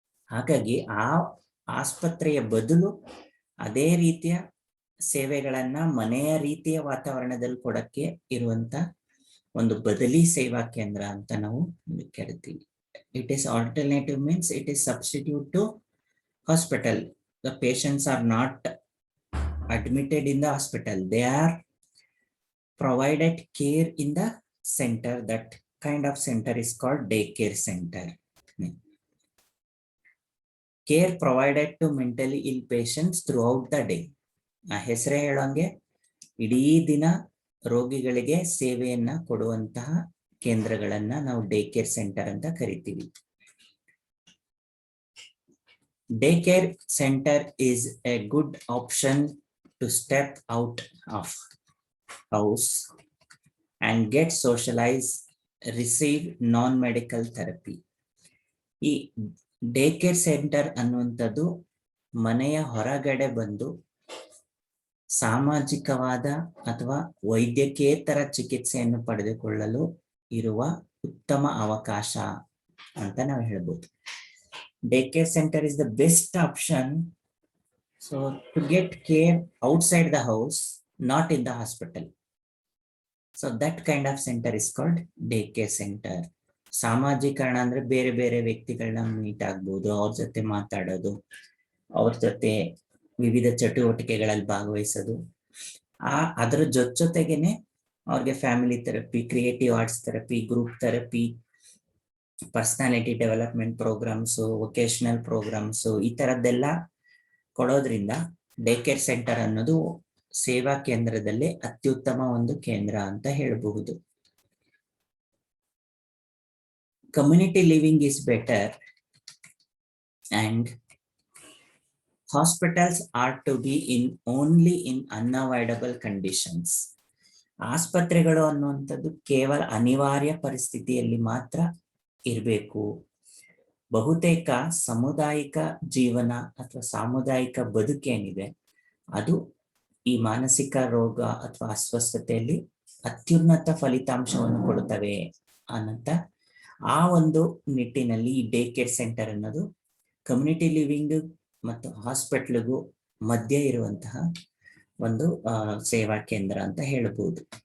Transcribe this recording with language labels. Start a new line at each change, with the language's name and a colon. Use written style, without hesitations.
Kannada: ಹಾಗಾಗಿ ಆ ಆಸ್ಪತ್ರೆಯ ಬದಲು ಅದೇ ರೀತಿಯ ಸೇವೆಗಳನ್ನ ಮನೆಯ ರೀತಿಯ ವಾತಾವರಣದಲ್ಲಿ ಕೊಡಕ್ಕೆ ಇರುವಂತ ಒಂದು ಬದಲಿ ಸೇವಾ ಕೇಂದ್ರ ಅಂತ ನಾವು ಕರಿತೀವಿ.
English: It is alternative means it is substitute to hospital. The patients are not admitted in the hospital, they are provided care in the center. That kind of center is called day care center. Care provided to mentally ill patients throughout the day.
Kannada: ಹೆಸರೇ ಹೇಳೋಂಗೆ ಇಡೀ ದಿನ ರೋಗಿಗಳಿಗೆ ಸೇವೆಯನ್ನ ಕೊಡುವಂತಹ ಕೇಂದ್ರಗಳನ್ನ ನಾವು day care centre ಅಂತ ಕರಿತೀವಿ.
English: Day care center is a good option to step out of house and get socialized, receive non-medical therapy.
Kannada: ಈ ಡೇ ಕೇರ್ ಸೆಂಟರ್ ಅನ್ನುವಂಥದ್ದು ಮನೆಯ ಹೊರಗಡೆ ಬಂದು ಸಾಮಾಜಿಕವಾದ ಅಥವಾ ವೈದ್ಯಕೇತರ ಚಿಕಿತ್ಸೆಯನ್ನು ಪಡೆದುಕೊಳ್ಳಲು ಇರುವ ಉತ್ತಮ ಅವಕಾಶ ಅಂತ ನಾವು ಹೇಳ್ಬೋದು.
English: Day care center is the best option so to get care outside the house, not in the hospital. So that kind of center is called day care center.
Kannada: ಸಾಮಾಜೀಕರಣ ಅಂದ್ರೆ ಬೇರೆ ಬೇರೆ ವ್ಯಕ್ತಿಗಳನ್ನ ಮೀಟ್ ಆಗ್ಬೋದು, ಅವ್ರ ಜೊತೆ ಮಾತಾಡೋದು, ಅವ್ರ ಜೊತೆ ವಿವಿಧ ಚಟುವಟಿಕೆಗಳಲ್ಲಿ ಭಾಗವಹಿಸೋದು. ಅದರ ಜೊತೆಗೇನೆ ಅವ್ರಿಗೆ family therapy, creative arts therapy, group therapy, personality development programmes, vocational programmes, ಈ ತರದ್ದೆಲ್ಲ ಕೊಡೋದ್ರಿಂದ ಡೇ ಕೇರ್ ಸೆಂಟರ್ ಅನ್ನೋದು ಸೇವಾ ಕೇಂದ್ರದಲ್ಲಿ ಅತ್ಯುತ್ತಮ ಒಂದು ಕೇಂದ್ರ ಅಂತ ಹೇಳಬಹುದು.
English: Community living is better and hospitals are to be in only in unavoidable conditions.
Kannada: ಆಸ್ಪತ್ರೆಗಳು ಅನ್ನುವಂಥದ್ದು ಕೇವಲ ಅನಿವಾರ್ಯ ಪರಿಸ್ಥಿತಿಯಲ್ಲಿ ಮಾತ್ರ ಇರಬೇಕು. ಬಹುತೇಕ ಸಾಮುದಾಯಿಕ ಜೀವನ ಅಥವಾ ಸಾಮುದಾಯಿಕ ಬದುಕೇನಿದೆ ಅದು ಈ ಮಾನಸಿಕ ರೋಗ ಅಥವಾ ಅಸ್ವಸ್ಥತೆಯಲ್ಲಿ ಅತ್ಯುನ್ನತ ಫಲಿತಾಂಶವನ್ನು ಕೊಡುತ್ತವೆ ಅನ್ನಂತ ಆ ಒಂದು ನಿಟ್ಟಿನಲ್ಲಿ ಈ ಡೇ ಕೇರ್ ಸೆಂಟರ್ ಅನ್ನೋದು ಕಮ್ಯುನಿಟಿ ಲಿವಿಂಗ್ ಮತ್ತು ಹಾಸ್ಪಿಟ್ಲಿಗೂ ಮಧ್ಯೆ ಇರುವಂತಹ ಒಂದು ಸೇವಾ ಕೇಂದ್ರ ಅಂತ ಹೇಳಬಹುದು.